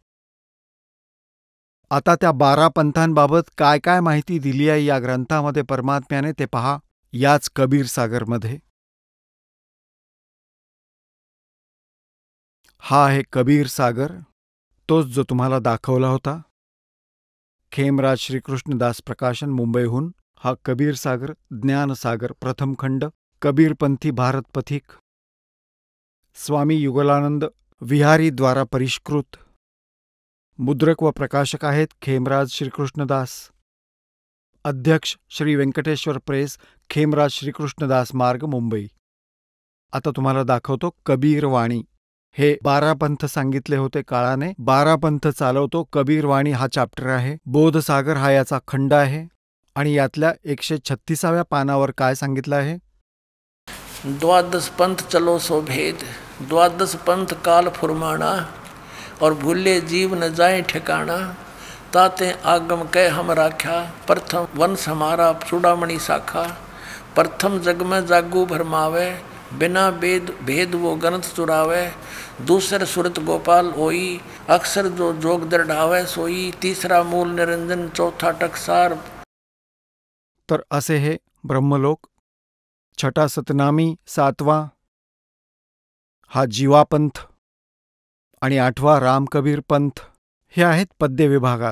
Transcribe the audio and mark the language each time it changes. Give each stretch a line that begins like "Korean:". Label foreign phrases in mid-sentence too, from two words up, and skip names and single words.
Marathi: आता त्या 12 पंथांबाबत काय काय माहिती दिली आहे या ग्रंथामध्ये परमात्म्याने ते पहा याच कबीर सागरमध्ये. हा आहे कबीर सागर, तोच जो तुम्हाला दाखवला होता. खेमराज श्रीकृष्णदास प्रकाशन, मुंबईहून. हा कबीर सागर, ज्ञानसागर, प्रथम खंड, कबीरपंथी भारत पथिक, स्वामी युगलानंद विहारी द्वारा परिष्कृत. मुद्रक व प्रकाशक आहेत खेमराज श्रीकृष्णदास. अध्यक्ष श्री व्यंकटेश्वर प्रेस, खेमराज श्रीकृष्णदास मार्ग, मुंबई. आता तुम्हाला दाखवतो कबीरवाणी. हे 12 पंथ सांगितले होते काळाने. 12 पंथ चालवतो. कबीरवाणी हा चॅप्टर आहे. बोधसागर हा याचा खंड आहे, आणि यातल्या 136व्या पानावर काय सांगितलं आहे?
Hindi: 12 पंथ चलो सो भेद, 12 पंथ काल फुरमाना, और भूले जीव न जाए ठिकाना, ताते आगम कह हम राख्या, प्रथम वंश हमारा चूड़ामणि शाखा, प्रथम जग में जागू भरमावे, बिना भेद वो ग्रंथ चुरावे, दूसर सुरत गोपाल होई, अक्षर जो जोग दृढ़ावे सोई, तीसरा मूल निरंजन, चौथा टकसार.
Marathi: तर असे हे ब्रह्मलोक. छटा सतनामी, 7वा हा जीवापंथ, आणि 8वा रामकबीर पंथ. हे आहेत पद्य विभागात.